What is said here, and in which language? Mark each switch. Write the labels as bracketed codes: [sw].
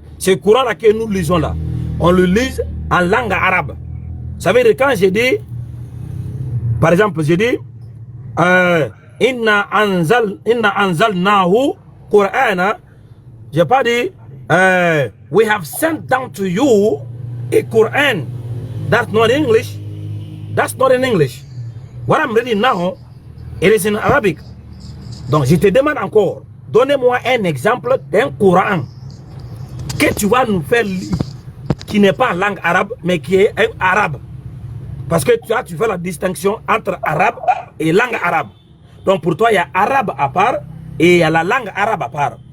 [fr] Ce Coran-là que nous lisons, là, on le lit en langue arabe. Ça veut dire quand j'ai dit, par exemple, j'ai dit, [ar] Inna anzalnahu Qur'ana. [fr] J'ai pas dit [en] we have sent down to you a Quran. That's not English. That's not in English. What I'm reading now, it is in Arabic. [fr] Donc je te demande encore, donnez-moi un exemple d'un Coran que tu vas nous faire lire, qui n'est pas en langue arabe, mais qui est arabe. Parce que tu fais la distinction entre arabe et langue arabe. Donc pour toi, il y a arabe à part et il y a la langue arabe à part.